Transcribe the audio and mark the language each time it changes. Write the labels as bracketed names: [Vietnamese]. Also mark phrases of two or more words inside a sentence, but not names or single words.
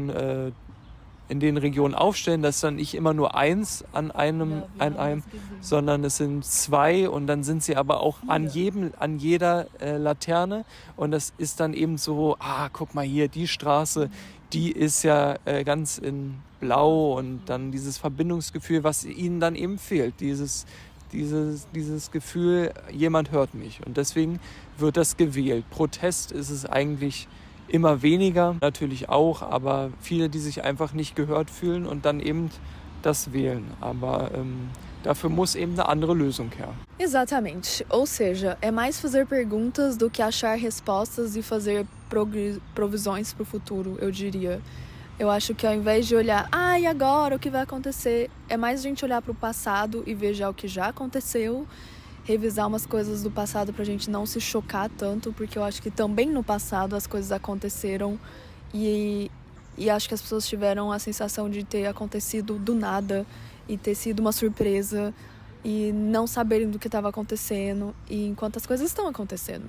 [German] den Regionen aufstellen, dass dann nicht immer nur eins an einem, sondern es sind 2, und dann sind sie aber auch an jeder Laterne, und das ist dann eben so, guck mal hier, die Straße, die ist ja ganz in Blau, und dann dieses Verbindungsgefühl, was ihnen dann eben fehlt, dieses Gefühl, jemand hört mich, und deswegen wird das gewählt. Protest ist es eigentlich immer weniger, natürlich auch, aber viele, die sich einfach nicht gehört fühlen und dann eben das wählen. Aber dafür muss eben eine andere Lösung her. [Portuguese] Exatamente. Ou seja, é mais fazer perguntas do que achar respostas e fazer provisões para o futuro, eu diria. Eu acho que ao invés de olhar, e agora o que vai acontecer, é mais a gente olhar para o passado e ver já o que já aconteceu, revisar umas coisas do passado pra gente não se chocar tanto, porque eu acho que também no passado as coisas aconteceram e acho que as pessoas tiveram a sensação de ter acontecido do nada e ter sido uma surpresa e não saberem do que estava acontecendo, e enquanto as coisas estão acontecendo.